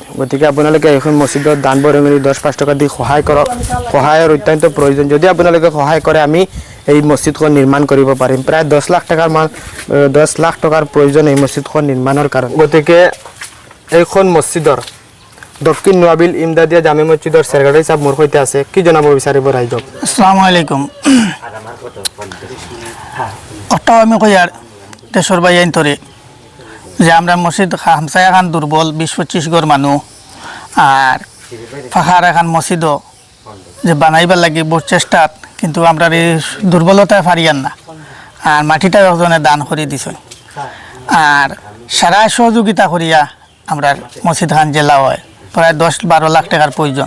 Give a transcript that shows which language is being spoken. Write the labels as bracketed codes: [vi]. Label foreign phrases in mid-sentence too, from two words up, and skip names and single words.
[as] গতিকে আপোনালোকে এইখন মছজিদত দান বৰঙণি 10-5 টকা দি সহায় কৰক, সহায়ৰ অত্যন্ত প্ৰয়োজন। যদি আপোনালোকে সহায় কৰে আমি এই মছজিদখন নিৰ্মাণ কৰিব পাৰিম। প্ৰায় 10 লাখ টকাৰ প্ৰয়োজন এই মছজিদখন নিৰ্মাণৰ কাৰণে। গতিকে এইখন মছজিদৰ দক্ষিণ নোয়াবিল ইমদাদিয়া জামে মছজিদৰ চেক্ৰেটাৰী সাহেব মোৰ সৈতে আছে। কি জনাব বিচাৰিব ৰাইজক? [ar] السلام عليكم. [syl] অটাও আমি কই আর দেশর ভাই আইনতরে যে আমরা মসজিদ হামসা এখন দুর্বল 20-25 ঘর মানুষ, আর ফাঁকার এখন মসজিদও যে বানাইবার লাগে বহু চেষ্টা, কিন্তু আমরা এই দুর্বলতায় পারিয়ান না, আর মাটিটা একজনে দান করে দিছে, আর সারা সহযোগিতা করিয়া আমরা মসজিদ খান জেলা হয় প্রায় 10-12 লাখ টাকার প্রয়োজন।